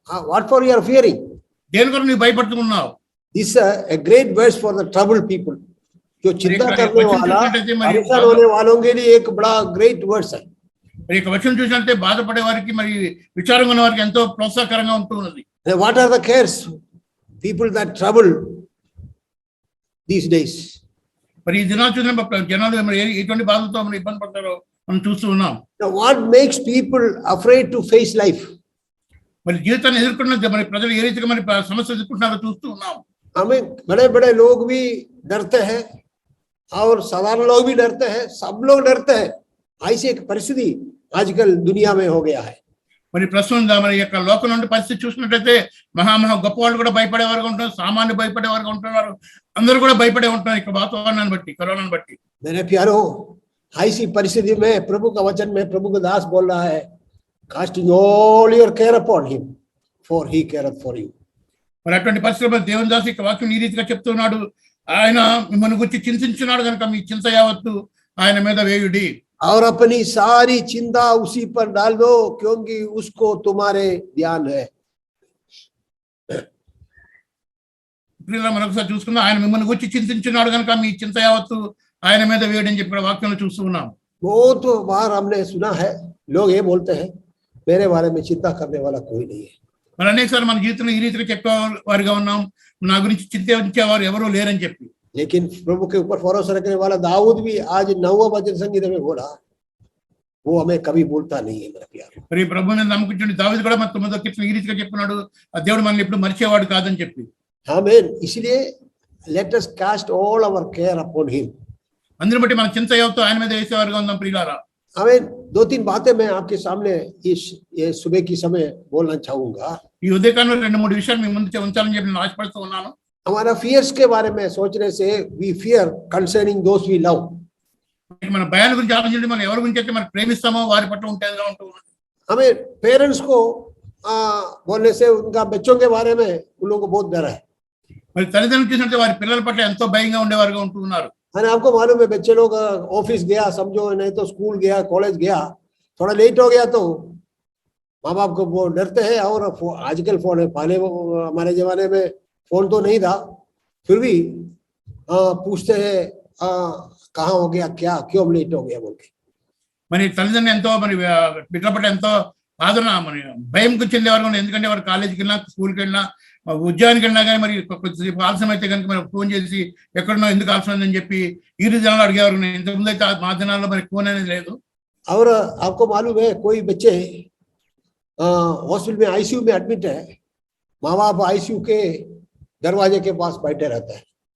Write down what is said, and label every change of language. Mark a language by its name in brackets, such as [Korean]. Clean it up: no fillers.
[English] What for you are fearing? [Telugu] దేని కొరకు నువ్వు భయపడుతున్నావు? [English] This is a great verse for the troubled people. [Hindi] जो चिंता करने वाला, परेशान होने वालों के लिए एक बड़ा ग्रेट वर्स है. [Telugu] మరి ఈ వచనం చూసినట్టే బాధపడే వారికి, మరి విచారంగా ఉన్న వారికి ఎంతో ప్రోత్సాహకరంగా ఉంటున్నది. [English] What are the cares people that trouble these days? [Telugu] మరి ఈ దినాలు చూసిన జనాలు మరి ఎటువంటి బాధలతో మరి ఇబ్బంది పడతారో మనం చూస్తూ ఉన్నాం. [English] Now what makes people afraid to face life? [Telugu] మరి జీవితాన్ని ఎదుర్కొన్న మరి ప్రజలు ఏ రీతిగా మరి సమస్యలు ఎదుర్కొంటున్నారో చూస్తూ ఉన్నాం. [Hindi] हमें बड़े बड़े लोग भी डरते हैं और साधारण लोग भी डरते हैं, सब लोग डरते हैं. ऐसी एक परिस्थिति आजकल दुनिया में हो गया है. [Telugu] మరి ప్రస్తుతం మరి యొక్క లోకం నుండి పరిస్థితి చూసినట్లయితే మహా గొప్ప వాళ్ళు కూడా భయపడేవారుగా ఉంటున్నారు, సామాన్య భయపడేవారుగా ఉంటున్నారు, అందరూ కూడా భయపడే ఉంటున్నారు ఇక వాతావరణాన్ని బట్టి, కరోనాను బట్టి. [Hindi] मेरे प्यारो, ऐसी परिस्थिति में प्रभु का वचन में प्रभु का दास बोल रहा है, [English] casting all your care upon him, for he careth for you. [Telugu] మరి అటువంటి పరిస్థితుల్లో దేవుని దాసు ఇక వాక్యం ఈ రీతిగా చెప్తున్నాడు, ఆయన మిమ్మల్ని గురించి చింతించున్నాడు కనుక మీ చింత యావత్తు ఆయన మీద వేయుడి. [Hindi] और अपनी सारी चिंता उसी पर डाल दो क्योंकि उसको तुम्हारे ध्यान है. [Telugu] మరొకసారి చూసుకుందాం, ఆయన మిమ్మల్ని గురించి చింతించున్నాడు కనుక మీ చింత యావత్తు ఆయన మీద వేయడని చెప్పిన వాక్యంలో చూస్తూ ఉన్నాం. [Hindi] बहुत बार हमने सुना है, लोग ये बोलते हैं मेरे बारे में चिंता करने वाला कोई नहीं है. [Telugu] మరి అనేకసార్లు మన జీవితంలో ఈ రీతిగా చెప్పేవారుగా ఉన్నాం, నా గురించి చింతించేవారు ఎవరూ లేరని చెప్పి. [Hindi] लेकिन प्रभु के ऊपर भरोसा रखने वाला दाऊद भी आज 9वां वचन संगीत में बोला, वो हमें कभी भूलता नहीं है मेरा प्यार. [Telugu] మరి ప్రభు మీద నమ్మకం దావీదు కూడా మన 9వ కీర్తన ఈ రీతిగా చెప్తున్నాడు, ఆ దేవుడు మనల్ని ఎప్పుడు మరిచేవాడు కాదని చెప్పి. [Hindi] आमीन. [English] इसलिए let us cast all our care upon him. [Telugu] అందుని బట్టి మన చింత యావత్తు ఆయన మీద వేసేవారుగా ఉందాం ప్రియులారా. [Hindi] आमीन. 2-3 बातें मैं आपके सामने ये सुबह की समय बोलना चाहूंगा. [Telugu] ఈ ఉదయకాలంలో 2-3 విషయాలు మీ ముందు ఉంచాలని చెప్పి నేను ఆశపడుతూ ఉన్నాను. [Hindi] हमारा फियर्स के बारे में सोचने से [English] we fear concerning those we love. [Telugu] మన భయాల గురించి ఆలోచించండి, మనం ఎవరి గురించి అయితే మనం ప్రేమిస్తామో వారి పట్ల ఉంటేదిగా ఉంటూ ఉన్నాం. [Hindi] हमें पेरेंट्स को बोलने से उनका बच्चों के बारे में उन लोगों को बहुत डर है. [Telugu] మరి తల్లిదండ్రులు చూసినట్టే వారి పిల్లల పట్ల ఎంతో భయంగా ఉండేవారుగా ఉంటూ ఉన్నారు. [Hindi] अरे आपको मालूम है, बच्चे लोग ऑफिस गया समझो, नहीं तो स्कूल गया, कॉलेज गया, थोड़ा लेट हो गया तो माँ बाप को वो डरते हैं. और आजकल फोन है, पहले हमारे जमाने में फोन तो नहीं था, फिर भी पूछते हैं कहाँ हो गया, क्या क्यों लेट हो गया बोल के. [Telugu] మరి తల్లిదండ్రులు ఎంతో మరి బిడ్డల పట్ల ఎంతో ఆదరణ మరి భయంకు చెందేవారు, ఎందుకంటే వారు కాలేజీకి వెళ్ళినా, స్కూల్కి వెళ్ళినా, ఉద్యోగానికి వెళ్ళినా కానీ మరి కొద్దిసేపు ఆలస్యం అయితే కనుక మరి ఫోన్ చేసి ఎక్కడున్నా, ఎందుకు ఆలస్యం అని చెప్పి ఈ దినాలు అడిగేవారు. ఇంతకుముందు అయితే మా దినాల్లో మరి ఫోన్ అనేది లేదు. [Hindi] और आपको मालूम है, कोई बच्चे हॉस्पिटल में आईसीयू में एडमिट है, माँ बाप आईसीयू के दरवाजे के पास बैठे रहते हैं.